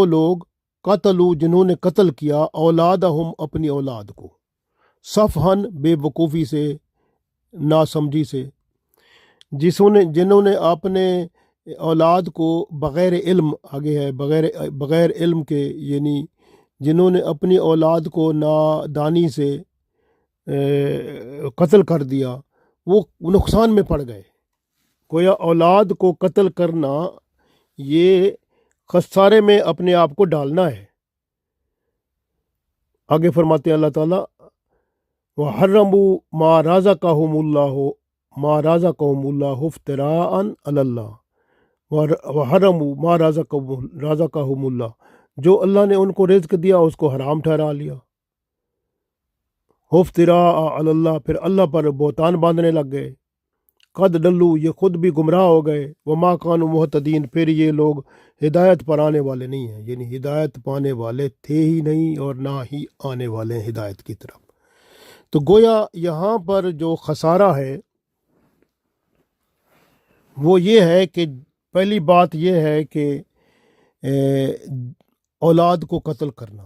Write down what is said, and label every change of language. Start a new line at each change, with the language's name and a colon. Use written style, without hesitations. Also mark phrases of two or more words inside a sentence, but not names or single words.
Urdu: لوگ، قتلوا جنہوں نے قتل کیا، اولادہم اپنی اولاد کو، سفہاً بیوقوفی سے، ناسمجھی سے، جنہوں نے اپنے اولاد کو بغیر علم، آگے ہے بغیر علم کے، یعنی جنہوں نے اپنی اولاد کو نادانی سے قتل کر دیا، وہ نقصان میں پڑ گئے. گویا اولاد کو قتل کرنا یہ خسارے میں اپنے آپ کو ڈالنا ہے. آگے فرماتے اللہ تعالیٰ,
Arabic: وحرموا ما رزقهم الله افتراء على الله، وحرموا ما رزقهم الله,
Urdu: جو اللہ نے ان کو رزق دیا اس کو حرام ٹھہرا لیا.
Arabic: افتراء على الله,
Urdu: پھر اللہ پر بہتان باندھنے لگ گئے.
Arabic: قد ضلوا,
Urdu: یہ خود بھی گمراہ ہو گئے.
Arabic: وما كانوا مهتدين,
Urdu: پھر یہ لوگ ہدایت پر آنے والے نہیں ہیں، یعنی ہدایت پانے والے تھے ہی نہیں اور نہ ہی آنے والے ہیں ہدایت کی طرف. تو گویا یہاں پر جو خسارہ ہے وہ یہ ہے کہ پہلی بات یہ ہے کہ اولاد کو قتل کرنا.